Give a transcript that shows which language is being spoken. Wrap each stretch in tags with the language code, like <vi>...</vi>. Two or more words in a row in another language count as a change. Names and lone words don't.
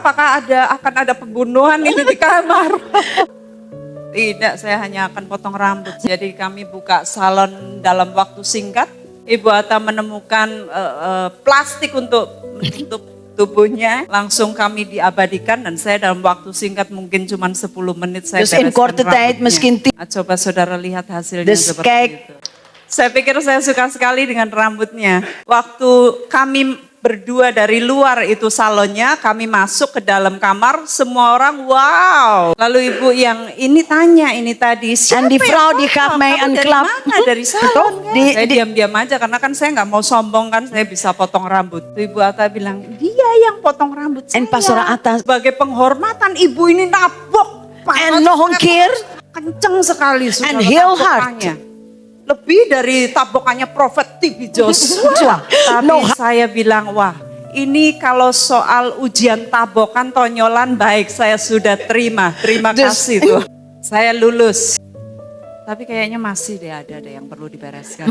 <id>Apakah akan ada pembunuhan ini di kamar? Tidak, saya hanya akan potong rambut. Jadi kami buka salon dalam waktu singkat. Ibu Atta menemukan plastik untuk tubuhnya. Langsung kami diabadikan dan saya dalam waktu singkat mungkin cuma 10 menit saya</id> <nl>Dus in korte tijd, misschien</nl> <id>rambutnya. Coba saudara lihat hasilnya</id> <nl>Dus</nl> <id>seperti</id> <nl>kijk.</nl> <id>itu. Saya pikir saya suka sekali dengan rambutnya. Waktu kami berdua dari luar itu salonnya, kami masuk ke dalam kamar, semua orang wow. Lalu ibu yang ini tanya ini tadi, siapa</id> <nl>En die vrouw die</nl> <id>yang</id> <nl>gaf</nl> <id>potong?</id> <nl>mij</nl> <id>Kamu</id> <nl>een</nl> <id>dari</id> <nl>klap.</nl> <id>mana? Dari salon kan?</id> <nl>Die-</nl> <id>Saya</id> <nl>die-</nl> <id>diam-diam aja karena kan saya nggak mau sombong kan, saya bisa potong rambut. Tuh Ibu Atta bilang, dia yang potong rambut saya.</id> <nl>En Pastor Atta.</nl> <id>Sebagai penghormatan ibu ini nabok.</id> <nl>En nog een keer.</nl> <id>Kenceng sekali.</id> <nl>En heel hard.</nl> <id>tabokannya. Lebih dari tabokannya Prophet TB Joshua. Tapi No. saya bilang, wah ini kalau soal ujian tabokan tonyolan baik saya sudah terima. Terima kasih tuh. Saya lulus. Tapi kayaknya masih ada yang perlu dibereskan.</id>